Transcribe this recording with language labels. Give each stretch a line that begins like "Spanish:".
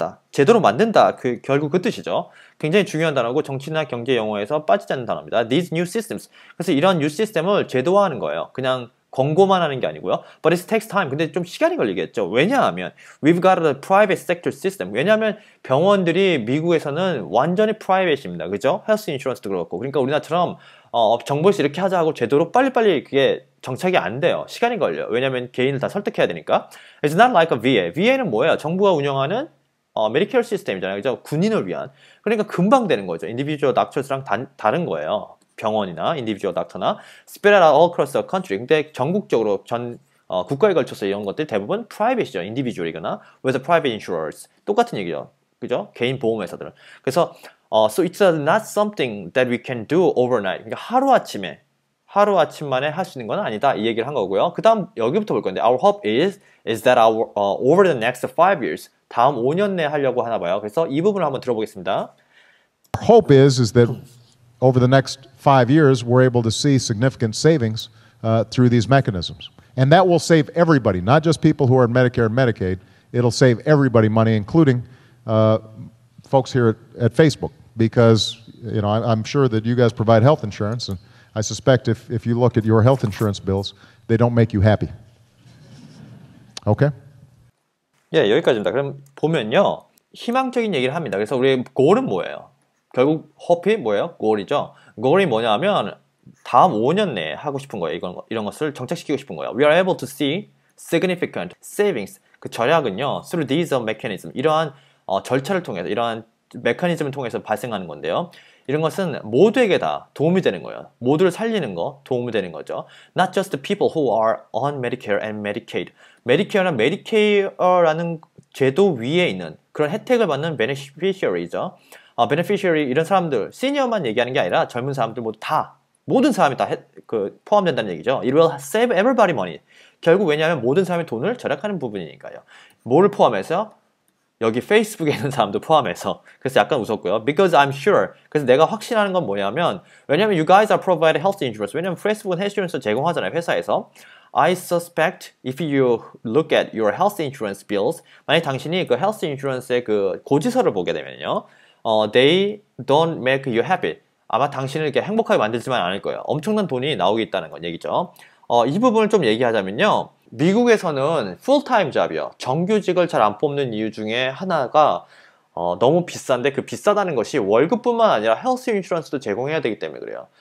Korean: 제도로 만든다. 결국 그 뜻이죠. 굉장히 중요한 단어고 정치나 경제 용어에서 빠지지 않는 단어입니다.
English: These new systems.
Korean: 그래서 이런 new 시스템을 제도화하는 거예요. 그냥 권고만 하는 게 아니고요.
English: But it takes time.
Korean: 근데 좀 시간이 걸리겠죠. 왜냐하면
English: we've got a private sector system.
Korean: 왜냐하면 병원들이 미국에서는 완전히 프라이빗입니다. 그죠? 헬스 인슈런스도 그렇고. 그러니까 우리나라처럼 정부에서 이렇게 하자 하고 제도로 빨리빨리 그게 정착이 안 돼요. 시간이 걸려요. 왜냐하면 개인을 다 설득해야 되니까.
English: It's not like a VA.
Korean: VA는 뭐예요? 정부가 운영하는 메디케어 시스템이잖아요. 그죠? 군인을 위한. 그러니까 금방 되는 거죠. 인디비주얼 닥터스랑 다른 거예요. 병원이나 인디비주얼 닥터나
English: spread out all across the country.
Korean: 근데 전국적으로 국가에 걸쳐서 이런 것들 대부분 프라이빗이죠. 인디비주얼이거나
English: with private insurers.
Korean: 똑같은 얘기죠. 그죠? 개인 보험회사들은. 그래서
English: so it's not something that we can do overnight.
Korean: 그러니까 하루아침만에 할 수 있는 건 아니다. 이 얘기를 한 거고요. 그 다음 여기부터 볼 건데
English: Our hope is that over the next 5 years
Korean: 다음 5년 내에 하려고 하나 봐요. 그래서 이 부분을 한번 들어보겠습니다.
English: Our hope is that over the next 5 years we're able to see significant savings through these mechanisms. And that will save everybody, not just people who are in Medicare and Medicaid. It'll save everybody money, including folks here at Facebook. because I'm sure that you guys provide health insurance, and I suspect if you look at your health insurance bills, they don't make you happy. Okay?
Korean: 예, 여기까지입니다. 그럼 보면요, 희망적인 얘기를 합니다. 그래서 우리 goal은 뭐예요? 결국 hope이 뭐예요? goal이죠. goal이 뭐냐면 다음 5년 내에 하고 싶은 거예요. 이런 것을 정착시키고 싶은 거예요.
English: We are able to see significant savings.
Korean: 그 절약은요,
English: through these mechanism.
Korean: 이러한 절차를 통해서, 이러한 메커니즘을 통해서 발생하는 건데요. 이런 것은 모두에게 다 도움이 되는 거예요. 모두를 살리는 거, 도움이 되는 거죠.
English: Not just the people who are on Medicare and Medicaid.
Korean: Medicare나 Medicare라는 제도 위에 있는 그런 혜택을 받는 beneficiary죠. beneficiary 이런 사람들, 시니어만 얘기하는 게 아니라 젊은 사람들 모두 다, 모든 사람이 다 포함된다는 얘기죠.
English: It will save everybody money.
Korean: 결국 왜냐하면 모든 사람이 돈을 절약하는 부분이니까요. 뭐를 포함해서? 여기 페이스북에 있는 사람도 포함해서. 그래서 약간 웃었고요.
English: Because I'm sure.
Korean: 그래서 내가 확신하는 건 뭐냐면, 왜냐면
English: you guys are providing health insurance.
Korean: 왜냐면 페이스북은 헬스 인슈런스 제공하잖아요, 회사에서.
English: I suspect if you look at your health insurance bills,
Korean: 만약 당신이 그 health insurance의 그 고지서를 보게 되면요,
English: they don't make you happy.
Korean: 아마 당신을 이렇게 행복하게 만들지만 않을 거예요. 엄청난 돈이 나오고 있다는 건 얘기죠. 이 부분을 좀 얘기하자면요, 미국에서는 풀타임 잡이요, 정규직을 잘 안 뽑는 이유 중에 하나가 너무 비싼데 그 비싸다는 것이 월급뿐만 아니라 헬스 인슈런스도 제공해야 되기 때문에 그래요.